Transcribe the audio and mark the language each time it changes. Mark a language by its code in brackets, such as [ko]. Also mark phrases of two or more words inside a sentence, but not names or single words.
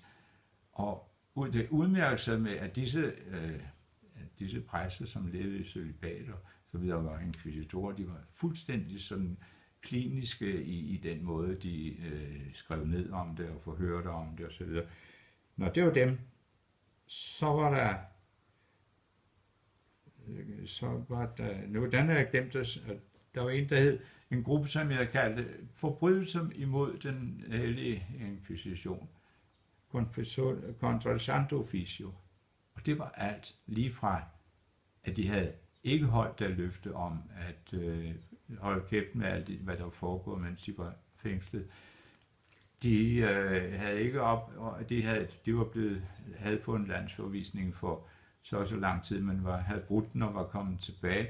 [da] Og det udmærker sig med, at disse præster, som levede i cølibat og så videre, var inkvisitorer, de var fuldstændig sådan kliniske i den måde, de skrev ned om det og forhørte om det og så videre. Når det var dem, så var der, nu den har jeg glemt, at der var en, der hed en gruppe, som jeg kaldte forbrydelser imod den hellige inkvisition, [es] contra el santo officio. [da] Og det var alt lige fra, at de havde ikke holdt der løfte om at holde kæft med alt, hvad der var foregået, mens de var fængslet. De havde ikke havde fået en landsforvisning for så lang tid, men havde brudt den og var kommet tilbage.